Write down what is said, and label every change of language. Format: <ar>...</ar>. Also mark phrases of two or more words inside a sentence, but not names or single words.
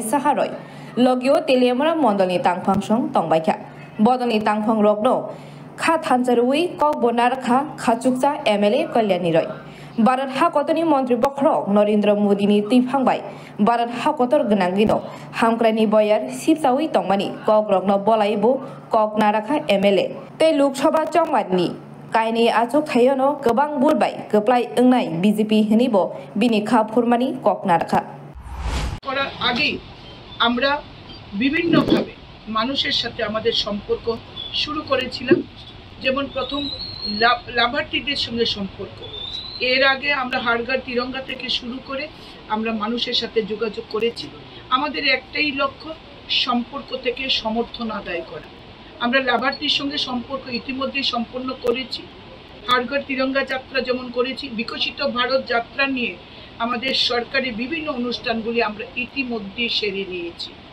<trp>साहारय लगियो तेलेमरा मंडलनि तांफांसं तंबायखा बदनि तांफां रगनो खा थानजरुई कक बनारखा खाचुकचा एमएलए कल्याणी रय भारत हाकतनि मंत्री बख्रक नरेंद्र मोदीनि तैफांबाय भारत हाकतर गनांगिनो हामक्रानि बयार सिपसावै तंमानि कक रगनो बलायबो कक नाराखा एमएलए ते लोकसभा चंगमानि कायनि आचुक थायनो गोबां बुरबाय गोप्लाय ओंनाय बीजेपी हनिबो बिनि खा फुरमानि कक नाराखा</trp> <bn>করার আগে আমরা বিভিন্নভাবে মানুষের সাথে আমাদের সম্পর্ক শুরু করেছিলাম যেমন প্রথম লাভার্থীদের সঙ্গে সম্পর্ক এর আগে আমরা হাড়গাড় তিরঙ্গা থেকে শুরু করে আমরা মানুষের সাথে যোগাযোগ করেছি আমাদের একটাই লক্ষ্য সম্পর্ক থেকে সমর্থন আদায় করা আমরা লাভার্থীর সঙ্গে সম্পর্ক ইতিমধ্যে সম্পন্ন করেছি হাড়গাড় তিরঙ্গা যাত্রা যেমন করেছি বিকশিত ভারত যাত্রা নিয়ে আমাদের সরকারি বিভিন্ন অনুষ্ঠানগুলি আমরা ইতিমধ্যে সেরে নিয়েছি</bn>